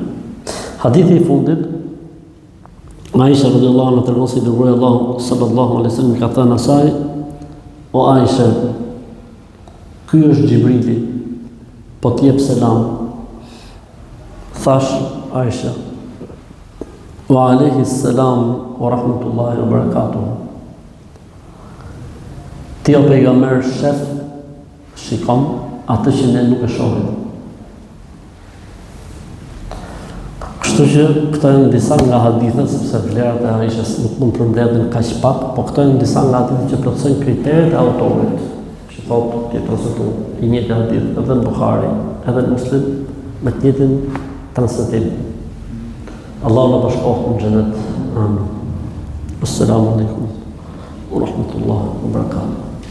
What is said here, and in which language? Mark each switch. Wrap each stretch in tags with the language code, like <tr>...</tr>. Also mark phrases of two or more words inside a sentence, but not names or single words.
<sq>Hadithi i fundit, Aisha</sq> <ar>رضي الله عنها</ar> <sq>tregon se dërguari Allahu</sq> <ar>صلى الله عليه وسلم</ar> <sq>ka thënë asaj: "O Aisha, ky është Xhibrili, po t'jep selam."</sq> <ar>Thash Aisha: "وعليه السلام ورحمة الله وبركاته."</ar> <sq>Ti o pejgamber shef, shikon atë që ne nuk e shohim. Kështu që këto janë disa nga hadithet, sepse vlerat e Aishës nuk mund përmbledhen kaq pak, po këto janë disa nga hadithet që plotësojnë kriteret e autorit, që thotë ti transmetuar i njëjtë hadith edhe në Buhari, edhe në Muslim me të njëjtin transmetim. Allah në bashkohë në xhenet. Amin.</sq> <ar>السلام عليكم ورحمة الله وبركاته.</ar>